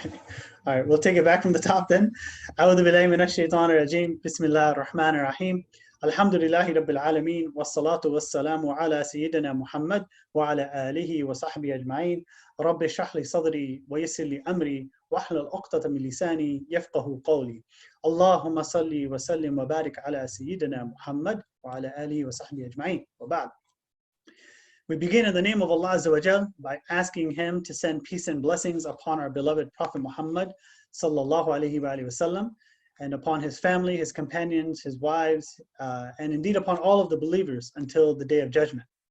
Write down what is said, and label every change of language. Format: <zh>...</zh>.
<en>All right, we'll take it back from the top then.</en> <ar>أعوذ بالله من الشيطان الرجيم. بسم الله الرحمن الرحيم. الحمد لله رب العالمين والصلاة والسلام على سيدنا محمد وعلى آله وصحبه أجمعين. رب اشرح لي صدري ويسر لي أمري واحلل عقدة من لساني يفقه قولي. اللهم صل وسلم وبارك على سيدنا محمد وعلى آله وصحبه أجمعين. وبعد.</ar> <en>We begin in the name of Allah Azza wa Jal by asking Him to send peace and blessings upon our beloved Prophet Muhammad sallallahu alaihi wasallam, and upon his family, his companions, his wives, and indeed upon all of the believers until the Day of Judgment.</en>